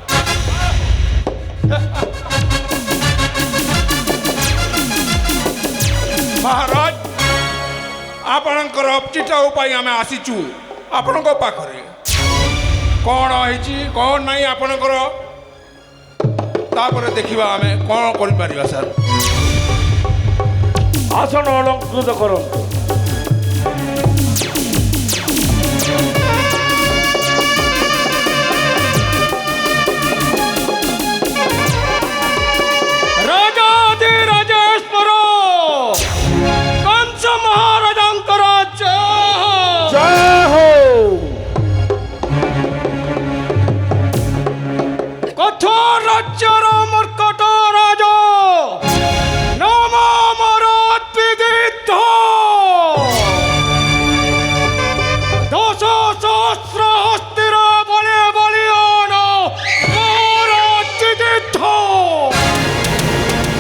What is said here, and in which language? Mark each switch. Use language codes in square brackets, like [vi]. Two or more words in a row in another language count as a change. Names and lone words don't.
[or] মহারাজ ଆପଣଙ୍କର ଚିଠାଉ ପାଇଁ ଆମେ ଆସିଛୁ ଆପଣଙ୍କ ପାଖରେ। କ'ଣ ହେଇଛି କ'ଣ ନାହିଁ ଆପଣଙ୍କର, ତାପରେ ଦେଖିବା ଆମେ କ'ଣ କରିପାରିବା ସାର୍। ଆସନ ଅଳଙ୍କୃତ କରନ୍ତୁ। ରାଜାଧିରାଜେଶ୍ୱର କଂସ ମହାରାଜାଙ୍କର [hi] जय हो। [or] କଠୋର ରାଜ୍ୟର ମର୍କଟ ରାଜା ନାମ ମୋର ଅଦ୍ୱିତୀୟ। ଦଶ ସହସ୍ର ହସ୍ତିର ବଳେ ବଳିୟାନ ମୋର ଅଦ୍ୱିତୀୟ।